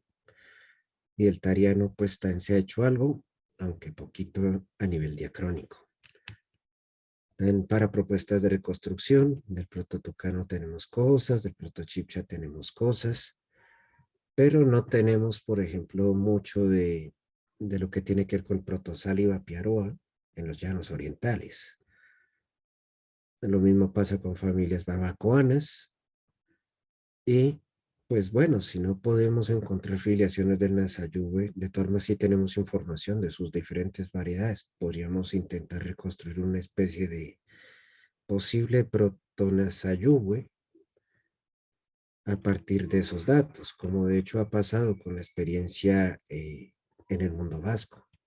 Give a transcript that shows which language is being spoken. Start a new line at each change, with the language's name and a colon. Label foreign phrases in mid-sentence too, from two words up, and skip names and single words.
Spanish: Y el tariano, pues también se ha hecho algo, aunque poquito a nivel diacrónico. También para propuestas de reconstrucción, del proto-tucano tenemos cosas, del proto-chibcha tenemos cosas, pero no tenemos, por ejemplo, mucho de lo que tiene que ver con el proto-sáliva piaroa en los llanos orientales. Lo mismo pasa con familias barbacoanas y pues bueno, si no podemos encontrar filiaciones del Nasayube, de todas formas sí tenemos información de sus diferentes variedades. Podríamos intentar reconstruir una especie de posible proto-Nasayube a partir de esos datos, como de hecho ha pasado con la experiencia en el mundo vasco.